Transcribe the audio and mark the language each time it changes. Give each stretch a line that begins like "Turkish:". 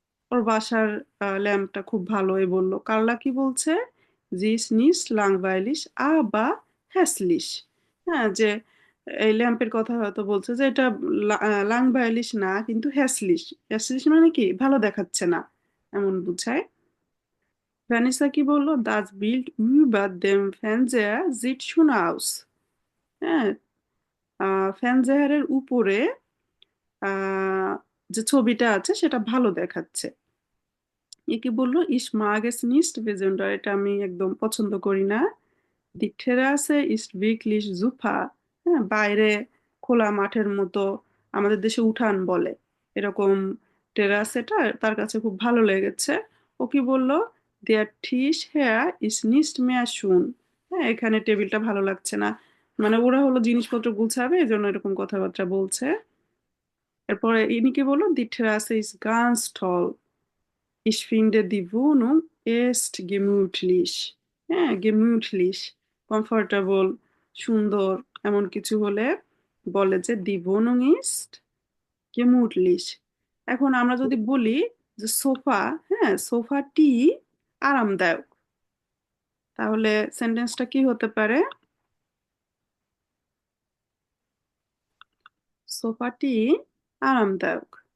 Bangla: ওর বাসার ল্যাম্পটা খুব ভালো, এ বললো। কার্লা কি বলছে,
German: জি ইস নিস্ট লাংভাইলিশ বা হ্যাসলিশ।
Bangla: হ্যাঁ, যে এই ল্যাম্পের কথা হয়তো বলছে যে এটা লাংভাইলিশ না, কিন্তু হ্যাসলিশ। হ্যাসলিশ মানে কি, ভালো দেখাচ্ছে না, এমন বুঝায়। ভ্যানিসা কি বললো,
German: দাস বিল্ড über dem Fernseher sieht schon aus।
Bangla: হ্যাঁ, ফ্যানজেহারের উপরে যে ছবিটা আছে সেটা ভালো দেখাচ্ছে। এ কি বললো,
German: ইস mag es nicht besonders,
Bangla: এটা আমি একদম পছন্দ করি না।
German: Die Terrasse ist wirklich super।
Bangla: হ্যাঁ, বাইরে খোলা মাঠের মতো, আমাদের দেশে উঠান বলে, এরকম টেরাসেটা তার কাছে খুব ভালো লেগেছে। ও কি বললো,
German: der Tisch hier ist nicht mehr schön।
Bangla: হ্যাঁ, এখানে টেবিলটা ভালো লাগছে না, মানে ওরা হলো জিনিসপত্র গুছাবে, এই জন্য এরকম কথাবার্তা বলছে। এরপরে ইনি কি বললো,
German: die Terrasse ist ganz toll। Ich finde die Wohnung ist gemütlich।
Bangla: হ্যাঁ, gemütlich, comfortable, সুন্দর, এমন কিছু হলে বলে যে
German: die Wohnung ist gemütlich।
Bangla: এখন আমরা যদি বলি যে সোফা, হ্যাঁ, সোফাটি আরামদায়ক, তাহলে সেন্টেন্সটা কি হতে পারে, সোফাটি আরামদায়ক।